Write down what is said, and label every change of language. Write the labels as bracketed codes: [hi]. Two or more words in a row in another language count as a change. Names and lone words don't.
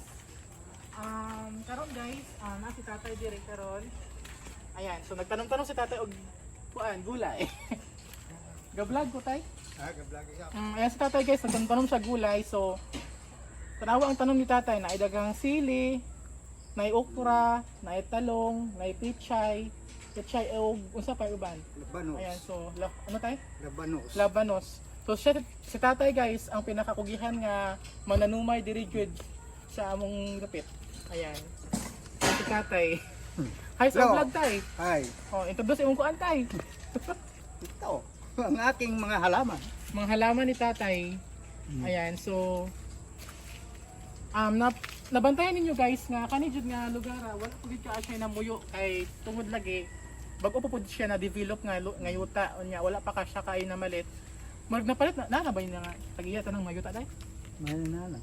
[ceb] Karon guys, na si tatay diri karon. Ayan, so nagtanong-tanong si tatay og kuan gulay. Ga-vlog ko tay. Ga-vlog ka. Ayan si tatay guys, nagtanong siya gulay. So tanawa ang tanong ni tatay na daghang sili, nay okra, nay talong, nay pichay og unsa pa uban. Labanos. Ayan, so ano tay? Labanos. Labanos. So si tatay guys ang pinakakugihan nga mananumay diri jud sa among gapit. Ayan. Si tatay. Hi sa Hello. vlog tay. Hi. Oh, introduce imong kuan tay. [tl] Ito, ang aking mga halaman. Mga halaman ni tatay. Ayan, [ceb] so nabantayan ninyo guys nga kani jud nga lugar wala pud ka siya na muyo kay tungod lagi bag-o pa pud siya na develop nga yuta unya wala pa ka siya kay na malit. Mag napalit na ba yun nga tag-iya tanang mayuta day? Malinana.